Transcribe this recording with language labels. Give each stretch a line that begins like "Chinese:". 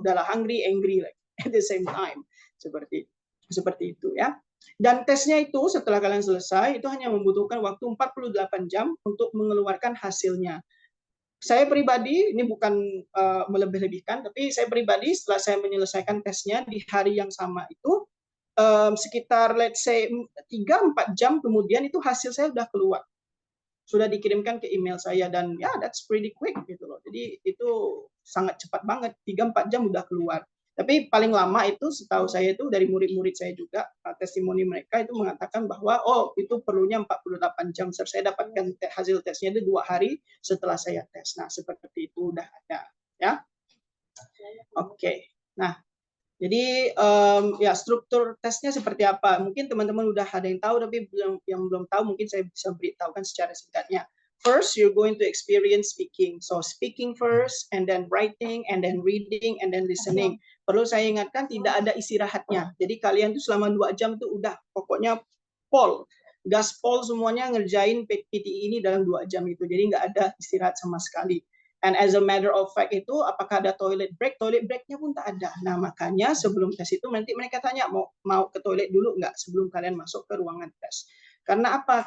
Indonesian: Udahlah
English: hungry, angry like at the same time.
Indonesian: Seperti itu ya. Dan tesnya itu setelah kalian selesai, itu hanya membutuhkan waktu 48 jam untuk mengeluarkan hasilnya. Saya pribadi, ini bukan melebih-lebihkan, tapi saya pribadi setelah saya menyelesaikan tesnya di hari yang sama itu, sekitar
English: let's say
Indonesian: 3-4 jam kemudian itu hasil saya sudah keluar. Sudah dikirimkan ke email saya dan ya
English: that's pretty quick
Indonesian: gitu loh. Jadi itu sangat cepat banget, 3-4 jam udah keluar. Tapi paling lama itu setahu saya itu dari murid-murid saya juga, testimoni mereka itu mengatakan bahwa oh itu perlunya 48 jam. Saya dapatkan hasil tesnya itu 2 hari setelah saya tes. Nah seperti itu udah ada ya. Oke. Nah jadi ya struktur tesnya seperti apa? Mungkin teman-teman udah ada yang tahu, tapi yang belum tahu mungkin saya bisa beritahukan secara singkatnya.
English: First, you're going to experience speaking. So speaking first, and then writing, and then reading, and then listening.
Indonesian: Perlu saya ingatkan tidak ada istirahatnya. Jadi kalian tuh selama 2 jam tuh udah pokoknya pol, gaspol semuanya ngerjain PTE ini dalam 2 jam itu. Jadi nggak ada istirahat sama sekali.
English: And as a matter of fact
Indonesian: itu, apakah ada toilet break? Toilet breaknya pun tak ada. Nah, makanya sebelum tes itu nanti mereka tanya, mau ke toilet dulu nggak sebelum kalian masuk ke ruangan tes. Karena apa?